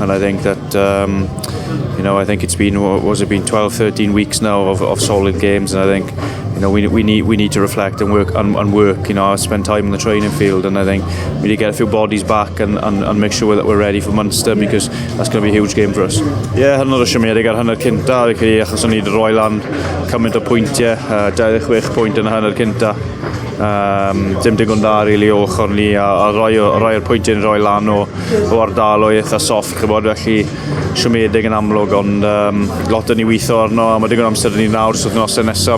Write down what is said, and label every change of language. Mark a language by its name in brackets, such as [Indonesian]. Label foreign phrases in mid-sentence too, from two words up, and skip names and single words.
[English] And I think that I think it's been 12, 13 weeks now of solid games, and I think we need to reflect and work. I spend time in the training field, and I think we need to get a few bodies back and make sure that we're ready for Munster, because that's going to be a huge game for us. [Welsh] Hynod o siomedig ar hanner cynta, achos o'n i wedi rhoi lan cymaint o pwyntiau, 26 pwynt yn y hanner cynta. Dim digon da rili o ochr ni, a rhoi'r pwyntiau yn rhoi lan o ardal o eitha soft, felly siomedig yn amlwg, ond lot o ni weithio arno, a mae digon amser yn ni nawr sydd nos nesaf.